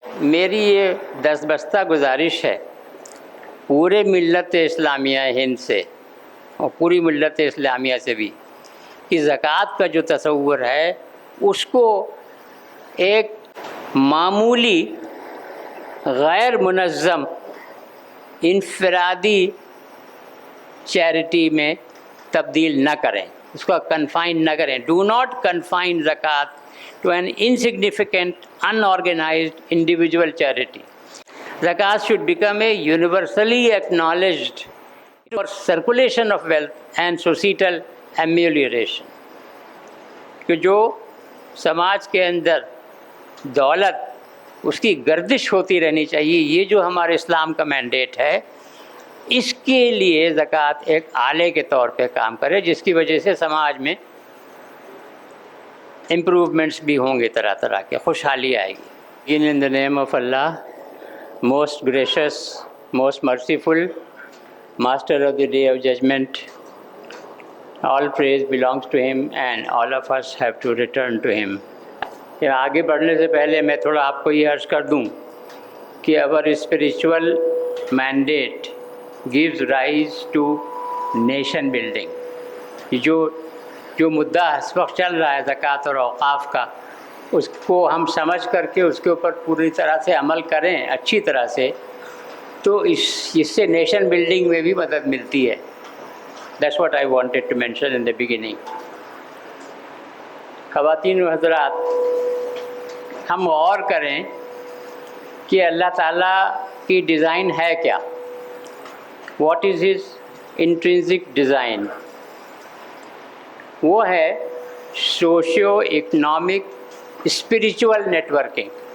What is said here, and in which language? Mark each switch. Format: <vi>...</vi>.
<ur>میری یہ دستبستہ گزارش ہے پورے ملت اسلامیہ ہند سے اور پوری ملت اسلامیہ سے بھی کہ زکوٰۃ کا جو تصور ہے اس کو ایک معمولی غیر منظم انفرادی چیریٹی میں تبدیل نہ کریں، اس کو کنفائن نہ کریں.</ur> <en>Do not confine زکوٰۃ to an insignificant unorganized individual charity. Zakat should become a universally acknowledged for circulation of wealth and societal amelioration.</en> <ur>کہ جو سماج کے اندر دولت اس کی گردش ہوتی رہنی چاہیے، یہ جو ہمارے اسلام کا مینڈیٹ ہے، اس کے لیے زکوٰۃ ایک آلے کے طور پہ کام کرے، جس کی وجہ سے سماج میں امپروومنٹس بھی ہوں گے، طرح طرح کے خوشحالی آئے گی.</ur> <en>In the name of Allah, most gracious, most merciful, Master of the Day of Judgment, all praise belongs to Him and all of us have to return to Him.</en> <ur>کہ آگے بڑھنے سے پہلے میں تھوڑا آپ کو یہ عرض کر دوں کہ</ur> <en>our spiritual mandate gives rise to nation building.</en> <ur>جو مدعا اس وقت چل رہا ہے زکوٰۃ اور اوقاف کا، اس کو ہم سمجھ کر کے اس کے اوپر پوری طرح سے عمل کریں اچھی طرح سے، تو اس سے نیشن بلڈنگ میں بھی مدد ملتی ہے.</ur> <en>That's what I wanted to mention in the beginning.</en> <ur>خواتین و حضرات، ہم غور کریں کہ اللہ تعالیٰ کی ڈیزائن ہے کیا.</ur> <en>What is His intrinsic design؟</en> <ur>وہ ہے</ur> <en>Socio economic spiritual networking.</en>